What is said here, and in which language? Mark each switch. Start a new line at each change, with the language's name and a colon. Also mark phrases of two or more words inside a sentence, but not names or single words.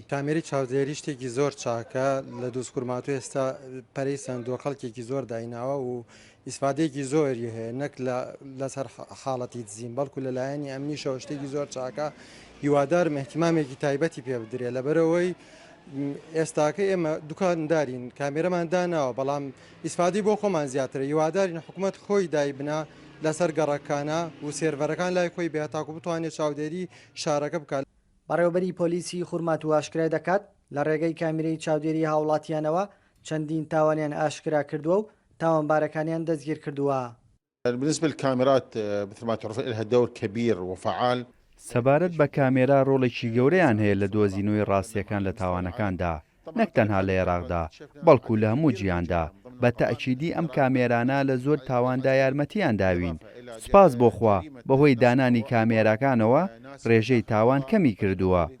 Central Kurdish: کامیری چاودێری شتێکی زۆر چاکە لە دووسکورماتو ئێستا پەرەی سندووە خەڵکێکی زۆر دایناوە و ئیسفادەیەکی زۆری هەیە نەک لەسەر حاڵەتی دزین بەڵکو لەلایەنی ئەمنیشەوە شتێکی زۆر چاکە هیوادارم احتیمامێکی تایبەتی پێ بدرێت لەبەرەوەی ئێستاکە ئێمە دوکاندارین کامێرەمان داناوە بەڵام ئیسفادی بۆ خۆمان زیاترە هیوادارین حکوومەت خۆی دایبنا لەسەر گەڕەکانە و سێرڤەرەکان لای خۆی بێتاکو بتوانێت چاودێری شارەکە بکات. بەڕێوەبەری پۆلیسی خورمات و ئاشکرای دەکات لە ڕێگەی کامیرەی چاودێری هاوڵاتیانەوە چەندین تاوانیان ئاشکرا کردووە و تاوانبارەکانیان دەستگیر کردووە.
Arabic: بالنسبة للكاميرات مثل ما تعرفون لها دور كبير وفعال.
Central Kurdish: سەبارەت بە کامێرا ڕۆڵێکی گەورەیان هەیە لە دۆزینەوەی ڕاستیەکان لە تاوانەکاندا نەک تەنها لە عێراقدا بەڵکو لە هەموو جیهاندا بە تەئکیدی ئەم کامێرانە لە زۆر تاواندا یارمەتیان داوین سوپاس بۆخوا بەهۆی دانانی کامێراکانەوە ڕێژەی تاوان کەمی کردووە.